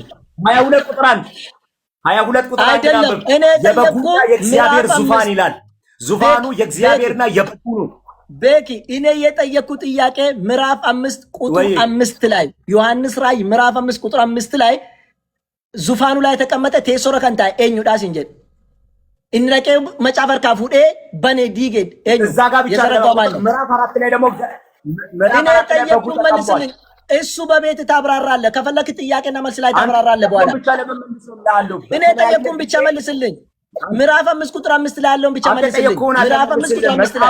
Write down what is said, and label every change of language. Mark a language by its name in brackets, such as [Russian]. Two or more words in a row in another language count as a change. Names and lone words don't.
[Amharic] 22 ቁጥር 1 22 ቁጥር 1 አይደለም እኔ ጠየቅኩ። የእግዚአብሔር ዙፋን ይላል። ዙፋኑ የእግዚአብሔርና የበጉ ነው። ቤኪ እኔ የጠየቅኩ ጥያቄ ምዕራፍ 5 ቁጥር 5 ላይ ዮሐንስ ራእይ ምዕራፍ 5 ቁጥር 5 ላይ ዙፋኑ ላይ ተቀመጠ [Oromo] teessoo irra kan taa'e eenyudha siin jedhe? Inni dhaqee macaafa harkaa fuudhee bane diige eenyu? [Amharic] እዛ ጋር ብቻ ምዕራፍ 4 ላይ ደግሞ እኔ የጠየቅኩ መልስልኝ። እሱ በቤት ታብራራለህ። ከፈለክ ጥያቄና መልስ ላይ ታብራራለህ በኋላ። እኔ የጠየቅኩን ብቻ መልስልኝ። ምዕራፍ 5 ቁጥር 5 ላይ ያለውን ብቻ መልስልኝ። ምዕራፍ 5 ቁጥር 5 ላይ